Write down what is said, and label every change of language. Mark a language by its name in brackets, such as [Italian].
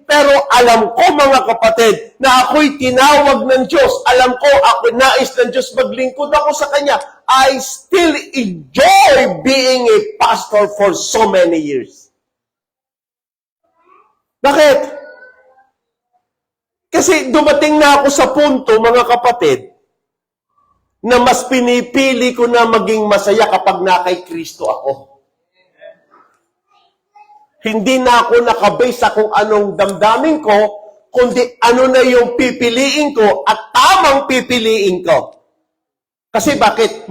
[Filipino] Pero alam ko, mga kapatid, na ako'y tinawag ng Diyos. Alam ko, ako nais ng Diyos, maglingkod ako sa Kanya. [English] I still enjoy being a pastor for so many years. [Filipino] Bakit? Kasi dumating na ako sa punto, mga kapatid, na mas pinipili ko na maging masaya kapag na kay Kristo ako. Hindi na ako nakabase sa kung anong damdamin ko, kundi ano na yung pipiliin ko at tamang pipiliin ko. Kasi bakit?